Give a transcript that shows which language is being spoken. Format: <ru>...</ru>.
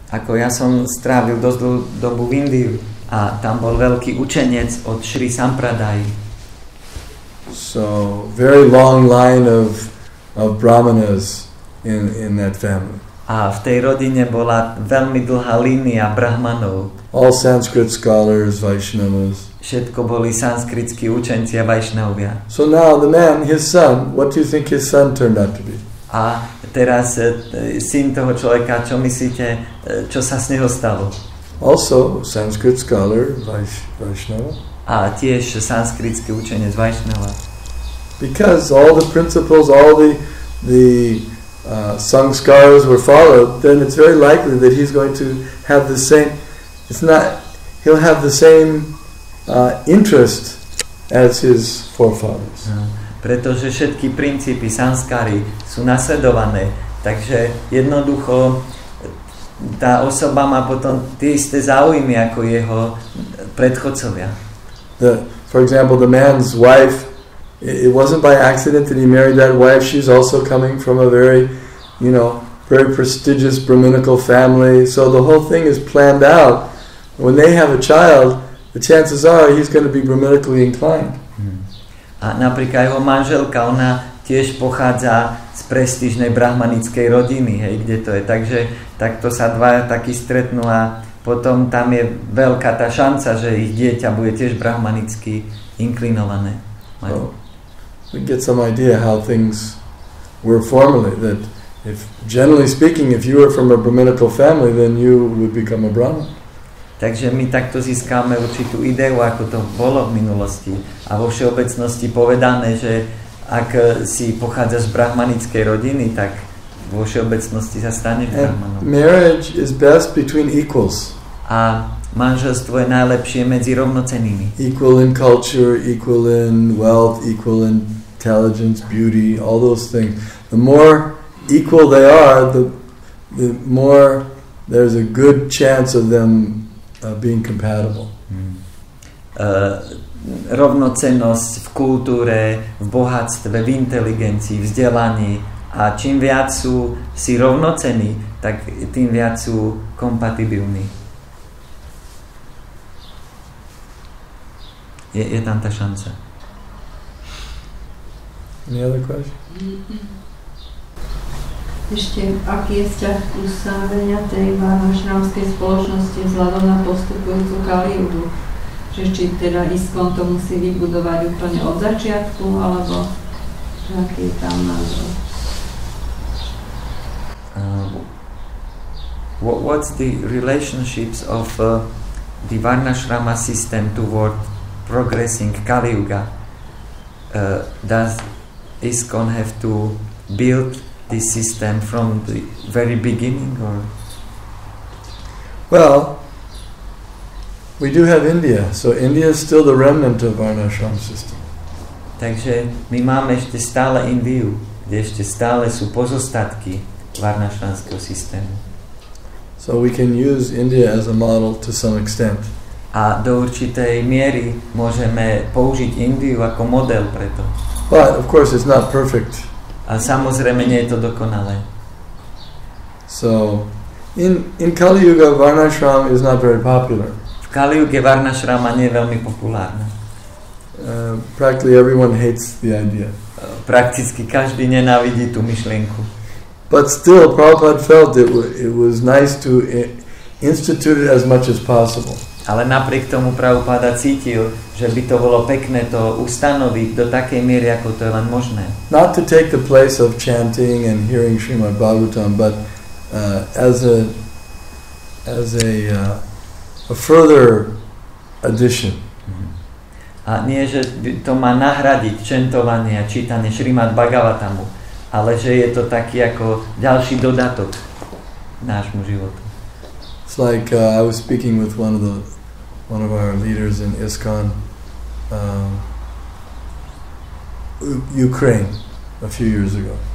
<sk>Ako ja som strávil dosť dobu v Indiu a tam bol veľký učenec od Sri Sampradaya.</sk> <en>So very long line of brahmanas in that family.</en> <sk>A v tej rodine bola veľmi dlhá línia brahmanov.</sk> <en>All Sanskrit scholars, Vaishnavas.</en> <sk>Všetko boli sanskritskí učenci a Vaishnavovia.</sk> <en>So now the man, his son, what do you think his son turned out to be?</en> <sk>A teraz syn toho človeka, čo myslíte, čo sa z neho stalo?</sk> <en>Also Sanskrit scholar, Vaishnava.</en> <sk>A tiež sanskritský učenec Vaishnava.</sk> <en>Because all the principles, all the sanskaras were followed, then it's very likely that he's going to have the same. He'll have the same interest as his forefathers.</en> <sk>Pretože všetky princípy sanskary sú nasledované, takže jednoducho tá osoba má potom tie isté záujmy ako jeho predchodcovia.</sk> <en>For example, the man's wife, it wasn't by accident that he married that wife. She's also coming from a very prestigious Brahminical family. So the whole thing is planned out. When they have a child, the chances are he's going to be Brahminically inclined.</en> <sk>A napríklad jeho manželka, ona tiež pochádza z prestížnej brahmanickej rodiny, hej, kde to je. Takže takto sa dvaja takí stretnú a potom tam je veľká tá šanca, že ich dieťa bude tiež brahmanicky inklinované.</sk> <en>So, we get some idea how things were formerly, that generally speaking, if you were from a Brahminical family, then you would become a Brahmin.</en> <sk>Takže my takto získame určitú ideu, ako to bolo v minulosti. A vo všeobecnosti povedané, že ak si pochádzaš z brahmanickej rodiny, tak vo všeobecnosti sa staneš brahmanom.</sk> <en>Marriage is best between equals.</en> <sk>A manželstvo je najlepšie medzi rovnocennými.</sk> <en>Equal in culture, equal in wealth, equal in intelligence, beauty, all those things. The more equal they are, the more there's a good chance of them being compatible.</en> <sk>Rovnocennosť v kultúre, v bohatstve, v inteligencii, v vzdelaní a čím viac sú si rovnocenní, tak tým viac sú kompatibilní. Je tam tá šanca.</sk> <en>Any other question?</en> <sk>Ešte, aký je vzťah ustavenia tej varnašramskej spoločnosti vzhľadom na postupujúcu Kaliugu? Že či teda ISKCON to musí vybudovať úplne od začiatku, alebo že aký je tam názor?</sk> <en>What's the relationships of the Varnashrama system toward progressing Kaliuga? Does ISKCON have to build this system from the very beginning, or? Well, we do have India, so India is still the remnant of Varnashram system.</en> <sk>Takže my máme ešte stále Indiu, kde ešte stále sú pozostatky varnašramského systému.</sk> <en>So we can use India as a model to some extent.</en> <sk>A do určitej miery môžeme použiť Indiu ako model preto.</sk> <en>But of course it's not perfect.</en> <sk>A samozrejme nie je to dokonalé.</sk> <en>So in Kali Yuga, Varnashram is not very popular.</en> <sk>V Kali Yuge Varnashrama nie je veľmi populárna.</sk> <en>Practically everyone hates the idea.</en> <sk>Prakticky každý nenávidí tú myšlienku.</sk> <en>But still, Prabhupada felt it was nice to institute it as much as possible.</en> <sk>Ale napriek tomu Prabhupada cítil, že by to bolo pekné to ustanoviť do takej miery, ako to je len možné.</sk> <en>Not to take the place of chanting and hearing Srimad Bhagavatam, but as a further addition.</en> <sk>A nie, že to má nahradiť čentovanie a čítanie Srimad Bhagavatamu, ale že je to taký ako ďalší dodatok nášmu životu.</sk> <en>It's like I was speaking with one of our leaders in ISKCON, Ukraine, a few years ago.</en>